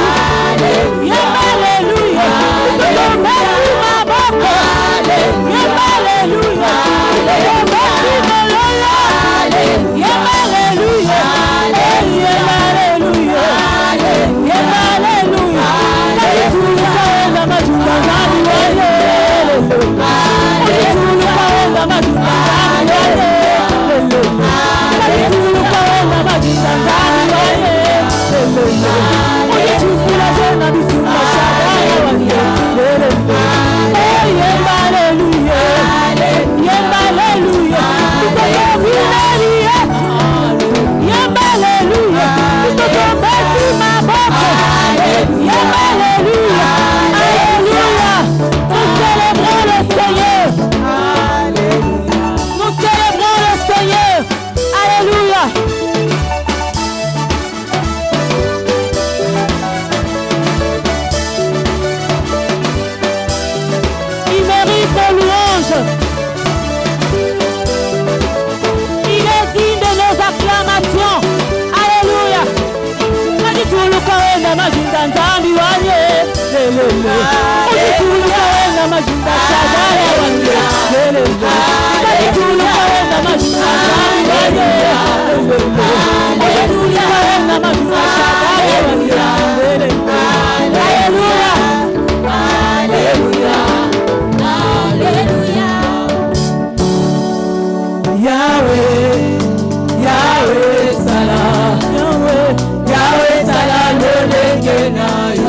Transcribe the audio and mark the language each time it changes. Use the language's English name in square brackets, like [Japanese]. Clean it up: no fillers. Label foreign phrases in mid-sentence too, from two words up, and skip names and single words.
[Lingala] Yemba Alléluia, ikoyo beti maboko. Yemba Alléluia, ikoyo beti mololo. Yemba Alléluia, yemba Alléluia, yemba Alléluia. [Kongo] Kalituluka wenda majunga ngani wale. Kalituluka wenda majunga ngani wale. Kalituluka wenda majunga ngani wale. Kalituluka wenda bisunga shagaya wale. [Lingala] Yemba Alléluia, yemba Alléluia. Ikoyo bineri Yesu. Yemba Alléluia, ikoyo beti maboko. Yemba Alléluia, Alléluia. [French] Nous célébrons le Seigneur. Nous célébrons le Seigneur. Alléluia. Il mérite de louange. Il est digne de nos acclamations. Alléluia. [Kongo] Kalituluka wenda majinda nzambi wanye. Kalituluka wenda majinda shagaya wanye. Kalituluka wenda majinda nzambi wanye. Kalituluka wenda majinda shagaya wanye. [French] Alléluia. Alléluia, Alléluia. [Lingala] Yahweh, Yahweh sala, Yahweh sala lolenge na yo.